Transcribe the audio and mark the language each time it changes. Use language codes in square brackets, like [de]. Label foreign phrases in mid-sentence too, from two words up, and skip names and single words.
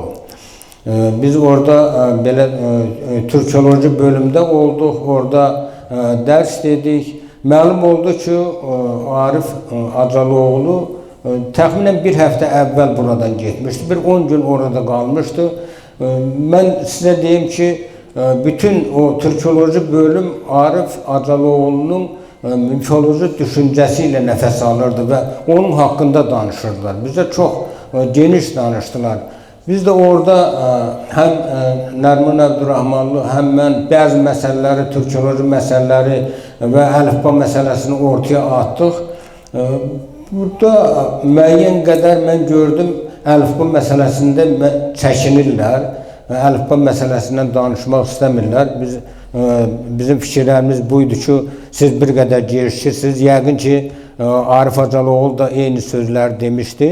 [az] Biz orada belə Türkoloji bölümdə olduq, orada dərs dedik. Məlum oldu ki, Arif Acaloğlu təxminən bir həftə əvvəl buradan getmişdi. Bir 10 gün orada qalmışdı. [tr] Ben size diyeyim ki, bütün o Türkoloji bölüm Arif Acaloğlu'nun mifoloji düşüncesiyle nefes alırdı ve onun hakkında danışırdılar. Bize çok geniş danıştılar. Biz de orada hem Nərman Əbdurrahmanlı hem ben bazı meseleleri, Türkoloji meseleleri ve əlifba meselesini ortaya attık. [az] Burada müəyyən qədər mən gördüm, əlifba məsələsində çəkinirlər, əlifba məsələsindən danışmaq istəmirlər. Bizim fikirlərimiz buydu ki, siz bir qədər gecikirsiniz. Yəqin ki, Arif Acaloğlu da eyni sözlər demişdi.